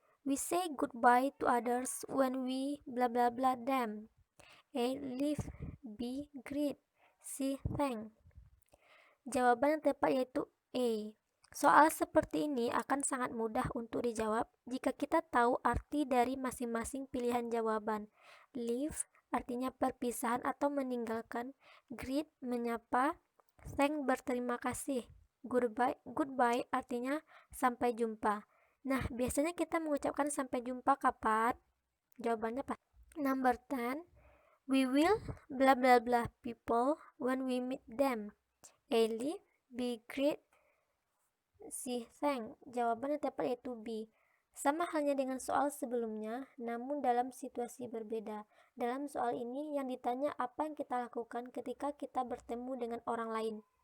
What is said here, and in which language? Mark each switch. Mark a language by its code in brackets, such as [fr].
[en] We say goodbye to others when we blah blah blah them. A. Leave. B. Greet. C. Thank. [id] Jawaban yang tepat yaitu A. Soal seperti ini akan sangat mudah untuk dijawab jika kita tahu arti dari masing-masing pilihan jawaban. Leave artinya perpisahan atau meninggalkan. Greet menyapa. Thank berterima kasih. Goodbye artinya sampai jumpa. Nah, biasanya kita mengucapkan sampai jumpa kapan? Jawabannya pas. [en] Number 10. We will blah blah blah people when we meet them. A. Leave. B. Greet. C. Thank. [id] Jawaban yang tepat yaitu B. Sama halnya dengan soal sebelumnya, namun dalam situasi berbeda. Dalam soal ini yang ditanya apa yang kita lakukan ketika kita bertemu dengan orang lain.